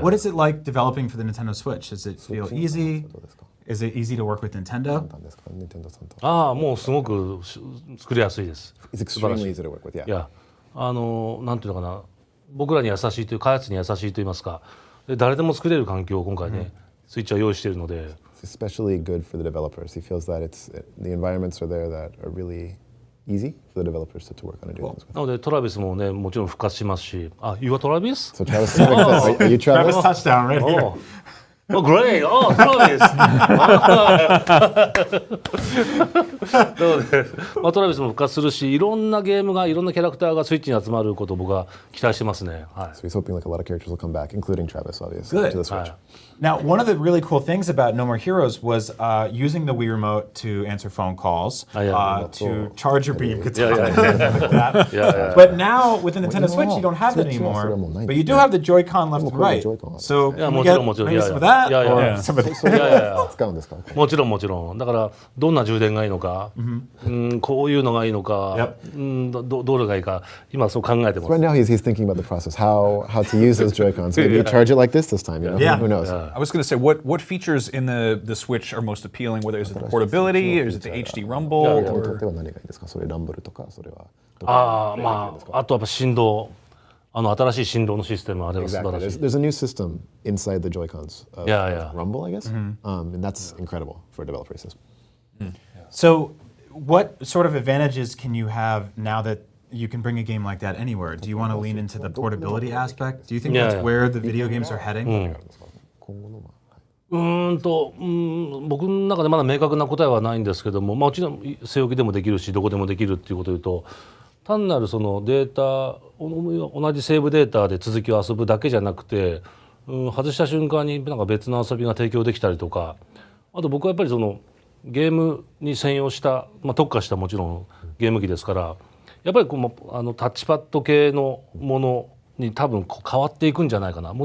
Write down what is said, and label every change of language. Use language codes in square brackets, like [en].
[en] What is it like developing for the Nintendo Switch? Does it feel easy? Is it easy to work with Nintendo? [ja] もうすごく作りやすいです。 [en] It's extremely easy to work with, yeah. [ja] いや、なんていうのかな、僕らに優しいという、開発に優しいと言いますか、誰でも作れる環境を今回ね、スイッチは用意しているので。 [en] It's especially good for the developers. He feels that the environments are there that are really easy for the developers to work on and do things with. [ja] なのでトラビスもね、もちろん復活しますし、 [en] You are Travis? So Travis, are you Travis? Travis touchdown right here. Oh, great! Oh, Travis! [ja] トラビスも復活するし、いろんなゲームが、いろんなキャラクターがスイッチに集まることを僕は期待してますね。はい。 [en] So he's hoping like a lot of characters will come back, including Travis, obviously, to the Switch. Now, one of the really cool things about No More Heroes was using the Wii Remote to answer phone calls, to charge your beam guitar, like that. But now with the Nintendo Switch, you don't have that anymore. But you do have the Joy-Con left and right. So can we get maybe some of that? Or some of that? [ja] もちろん。だからどんな充電がいいのか、こういうのがいいのか、どれがいいか、今そう考えてます。 [en] Right now he's thinking about the process, how to use those Joy-Cons. Maybe you charge it like this time, Who knows? I was going to say, what features in the Switch are most appealing? Whether is it the portability, or is it the HD Rumble, or [ja] それランブルとかそれは。あとやっぱ振動。新しい振動のシステムあれは素晴らしい。 [en] There's a new system inside the Joy-Cons of Yeah. Rumble, I guess, and that's incredible for a developer system. So what sort of advantages can you have now that you can bring a game like that anywhere? Do you want to lean into the portability aspect? Do you think that's where the video games are heading? [ja] 僕の中でまだ明確な答えはないんですけども、もちろん据え置きでもできるしどこでもできるっていうことを言うと、単なるそのデータ同じセーブデータで続きを遊ぶだけじゃなくて、外した瞬間になんか別の遊びが提供できたりとか、あと僕はやっぱりそのゲームに専用した、特化したもちろんゲーム機ですから、やっぱりこのタッチパッド系のものに多分変わっていくんじゃないかな。